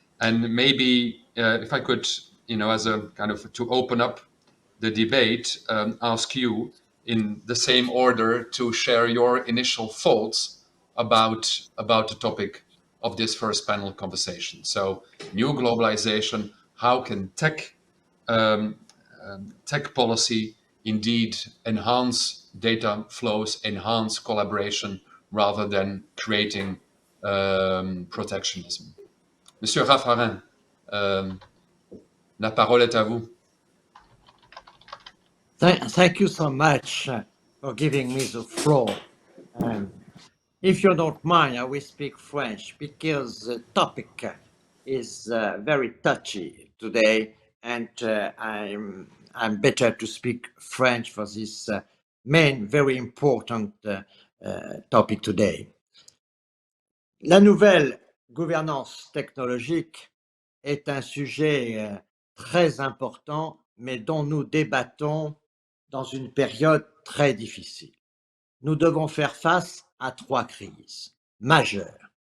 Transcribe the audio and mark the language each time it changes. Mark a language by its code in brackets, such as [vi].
[en] And maybe if I could, as a kind of to open up the debate, ask you in the same order to share your initial thoughts about the topic of this first panel conversation. So, new globalization, how can tech policy indeed enhance data flows, enhance collaboration, rather than creating protectionism? [fr] Monsieur Raffarin, la parole est à vous. [en] Thank you so much for giving me the floor. If you don't mind, I will speak French because the topic is very touchy today, and I'm better to speak French for this main, very important topic today. [fr] La nouvelle gouvernance technologique est un sujet très important, mais dont nous débattons dans une période très difficile. Nous devons faire face à 3 crises majeures.